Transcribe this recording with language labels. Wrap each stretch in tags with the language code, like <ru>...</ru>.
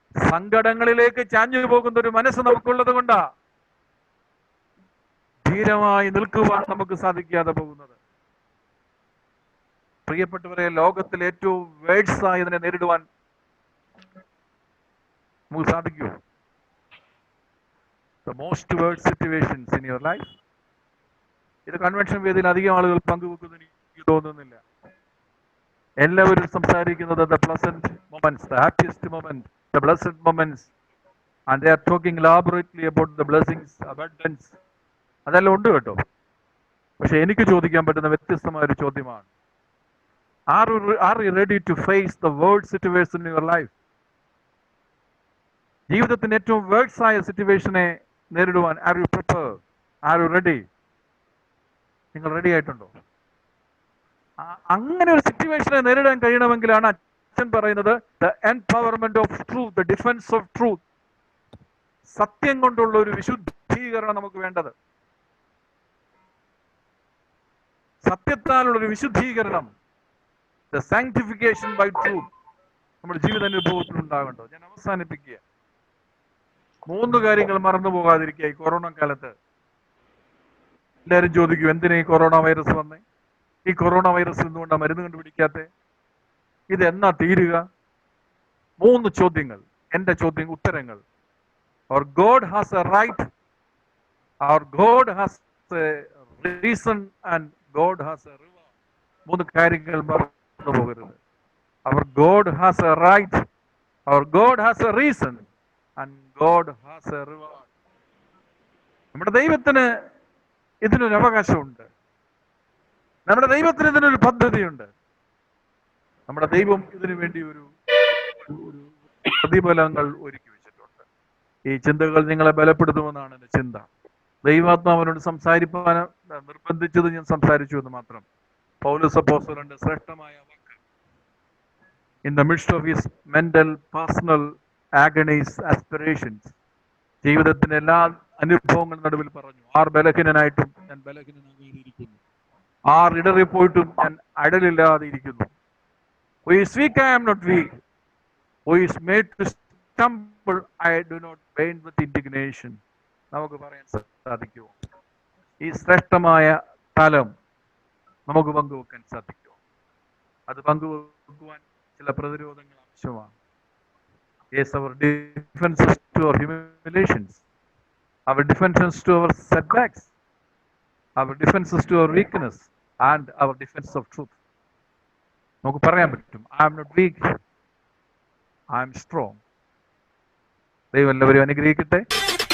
<ml>സങ്കടങ്ങളിലേക്ക് ചാഞ്ഞു പോകുന്ന ഒരു മനസ്സ് നമുക്കുള്ളത് കൊണ്ടാ ധീരമായി നിൽക്കുവാൻ നമുക്ക് സാധിക്കാതെ പോകുന്നത്. പ്രിയപ്പെട്ടവരെ, ലോകത്തിൽ ഏറ്റവും വേഴ്സ് ആയതിനെ നേരിടുവാൻ നമുക്ക് സാധിക്കുമോ?</ml> <en>The most worst situations in your life.</en> <ml>ഇത് കൺവെൻഷൻ വേദിയിൽ അധികം ആളുകൾ പങ്കുവെക്കുന്നു എനിക്ക് തോന്നുന്നില്ല. എല്ലാവരും സംസാരിക്കുന്നത്</ml> <en>the pleasant moments, the happiest moments, the blessed moments, and they are talking elaborately about the blessings, abundance.</en> <ml>അതെല്ലാം ഉണ്ട് കേട്ടോ. പക്ഷെ എനിക്ക് ചോദിക്കാൻ പറ്റുന്ന വ്യത്യസ്തമായ ഒരു ചോദ്യമാണ്,</ml> <en>are you ready to face the worst situation in your life?</en> <ml>ജീവിതത്തിന് ഏറ്റവും വേഴ്സ് ആയ സിറ്റുവേഷനെ നേരിടുവാൻ</ml> <en>are you prepared? Are you ready?</en> <ml>നിങ്ങൾ റെഡി ആയിട്ടുണ്ടോ? അങ്ങനെ ഒരു സിറ്റുവേഷനെ നേരിടാൻ കഴിയണമെങ്കിലാണ് അച്ഛൻ പറയുന്നത്</ml> <en>the empowerment of truth, the defense of truth.</en> <ml>സത്യം കൊണ്ടുള്ള ഒരു വിശുദ്ധീകരണം നമുക്ക് വേണ്ടത്. സത്യത്താലുള്ള ഒരു വിശുദ്ധീകരണം,</ml> <en>the sanctification by truth,</en> <ml>നമ്മുടെ ജീവിത അനുഭവത്തിൽ ഉണ്ടാകേണ്ടത്. ഞാൻ അവസാനിപ്പിക്കുക. 3 കാര്യങ്ങൾ മറന്നു പോകാതിരിക്കുക ഈ കൊറോണ കാലത്ത്. എല്ലാവരും ചോദിക്കും, എന്തിനാ ഈ കൊറോണ വൈറസ് വന്നേ? ഈ കൊറോണ വൈറസ് എന്തുകൊണ്ടാണ് മരുന്ന് കണ്ടുപിടിക്കാത്തേ? ഇത് എന്നാ തീരുക? 3 ചോദ്യങ്ങൾ, എന്റെ ഉത്തരങ്ങൾ.</ml> <en>Our God has a right, our God has a reason, and God has a reward.</en> <ml>3 കാര്യങ്ങൾ മറന്നു പോകരുത്.</ml> <en>Our God has a right, our God has a reason, and God has a reward.</en> <ml>നമ്മുടെ ദൈവത്തിന് ഇതിനൊരു അവകാശമുണ്ട്. നമ്മുടെ ദൈവത്തിന് ഇതിനൊരു പദ്ധതിയുണ്ട്. നമ്മുടെ ദൈവം ഇതിനു വേണ്ടി ഒരു പ്രതിഫലങ്ങൾ ഒരുക്കി വെച്ചിട്ടുണ്ട്. ഈ ചിന്തകൾ നിങ്ങളെ ബലപ്പെടുത്തുമെന്നാണ് എൻ്റെ ചിന്ത. ദൈവാത്മാവിനോട് സംസാരിപ്പാൻ നിർബന്ധിച്ചത് ഞാൻ സംസാരിച്ചു എന്ന് മാത്രം. പൗലോസ് അപ്പോസ്തലന്റെ ശ്രേഷ്ഠമായ വാക്ക്,</ml> <en>in the midst of his mental, personal agonies, aspirations,</en> <ml>ജീവിതത്തിന്റെ എല്ലാ അനുഭവങ്ങളുടെ നടുവിൽ പറഞ്ഞു, ആർ ബലഹീനനായിട്ടും ഞാൻ ബലഹീനനാകാതിരിക്കുന്നു, ആർ ഇടറിപ്പോയിട്ടും ഞാൻ അടലില്ലാതെ ഇരിക്കുന്നു.</ml> <en>Who is weak, I am not weak. Who is made to stumble, I do not faint with indignation.</en> <ml>നമുക്ക് പറയാൻ സാധിക്കുമോ? ഈ ശ്രേഷ്ഠമായ തലം നമുക്ക് പങ്കുവെക്കാൻ സാധിക്കുമോ? അത് പങ്കുവെക്കുവാൻ ചില പ്രതിരോധങ്ങൾ ആവശ്യമാണ്.</ml> <en>Yes, our defenses to our humiliations, our defenses to our setbacks, our defenses to our weakness, and our defense of truth.</en> <ml>നമുക്ക് പറയാൻ പറ്റും,</ml> <en>I am not weak, I am strong.</en> <ml>ദൈവം എല്ലാവരെയും അനുഗ്രഹിക്കട്ടെ.</ml>